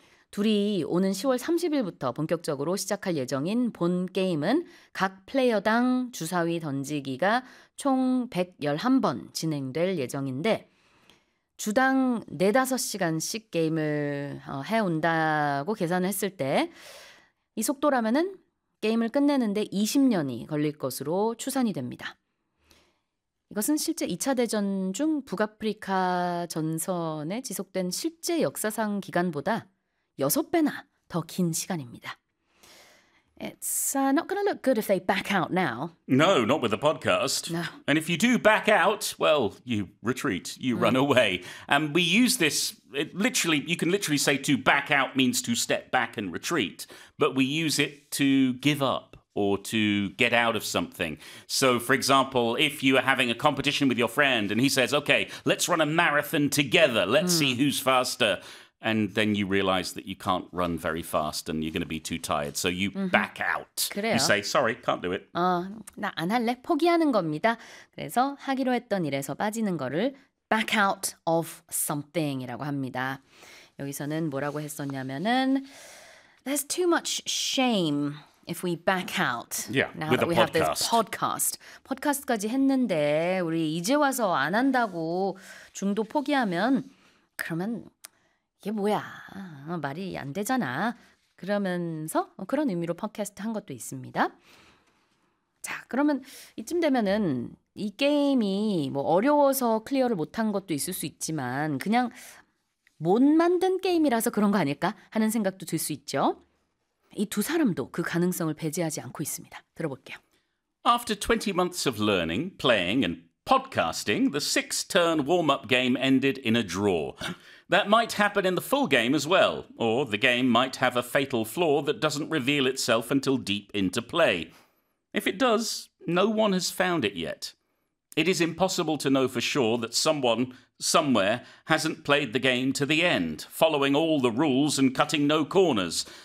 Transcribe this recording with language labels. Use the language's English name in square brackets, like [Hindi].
[Korean] 둘이 오는 10월 30일부터 본격적으로 시작할 예정인 본 게임은 각 플레이어당 주사위 던지기가 총 111번 진행될 예정인데 주당 4-5시간씩 게임을 해온다고 계산을 했을 때 이 속도라면은 게임을 끝내는데 20년이 걸릴 것으로 추산이 됩니다. 이것은 실제 2차 대전 중 북아프리카 전선에 지속된 실제 역사상 기간보다 6배나 더 긴 시간입니다. [English] It's not going to look good if they back out now. No, not with the podcast. No. And if you do back out, well, you retreat, you run away. And we use this, it literally, you can literally say to back out means to step back and retreat. But we use it to give up or to get out of something. So, for example, if you are having a competition with your friend and he says, okay, let's run a marathon together. Let's see who's faster. And then you realize that you can't run very fast and you're going to be too tired. So you back out. [Korean] 그래요. [English] You say, sorry, can't do it. [Korean] 나 안 할래, 포기하는 겁니다. 그래서 하기로 했던 일에서 빠지는 거를 [English] back out of something [Korean] 이라고 합니다. 여기서는 뭐라고 했었냐면은 [English] There's too much shame if we back out. Yeah, now with that a we podcast. Have this podcast. [Korean] 팟캐스트까지 했는데 우리 이제 와서 안 한다고 중도 포기하면 그러면... 이게 뭐야? 말이 안 되잖아. 그러면서 그런 의미로 팟캐스트 한 것도 있습니다. 자, 그러면 이쯤 되면은 이 게임이 뭐 어려워서 클리어를 못한 것도 있을 수 있지만 그냥 못 만든 게임이라서 그런 거 아닐까 하는 생각도 들 수 있죠. 이 두 사람도 그 가능성을 배제하지 않고 있습니다. 들어볼게요. [English] After 20 months of learning, playing and podcasting, the 6-turn warm-up game ended in a draw. That might happen in the full game as well, or the game might have a fatal flaw that doesn't reveal itself until deep into play. If it does, no one has found it yet. It is impossible to know for sure that someone, somewhere, hasn't played the game to the end, following all the rules and cutting no corners.